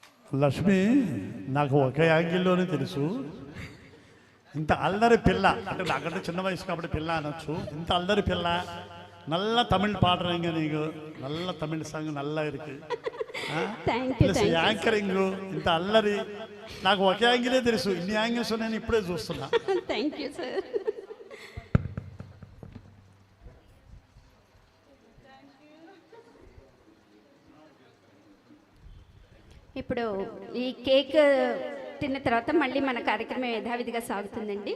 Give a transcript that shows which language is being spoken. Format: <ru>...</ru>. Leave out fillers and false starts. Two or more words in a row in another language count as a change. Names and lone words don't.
<te>లక్ష్మి నాకు ఒక యాంగిల్లోనే తెలుసు, ఇంత అల్లరి పిల్ల అంటే నాకంటే చిన్న వయసు కాబట్టి పిల్ల అనొచ్చు. ఇంత అల్లరి పిల్ల,</te> <ta>நல்ல தமிழ் பாடுறீங்க நீங்க, நல்ல தமிழ் சாங் நல்லா இருக்கு.</ta> <en>plus anchoring,</en> <te>ఇంత అల్లరి, నాకు ఒక యాంగిలే తెలుసు, ఇన్ని యాంగిల్స్ నేను ఇప్పుడే చూస్తున్నా.</te> <en>Thank you sir.</en> <te>ఇప్పుడు ఈ కేక్ తిన్న తర్వాత మళ్ళీ మన కార్యక్రమం యథావిధిగా సాగుతుందండి.</te>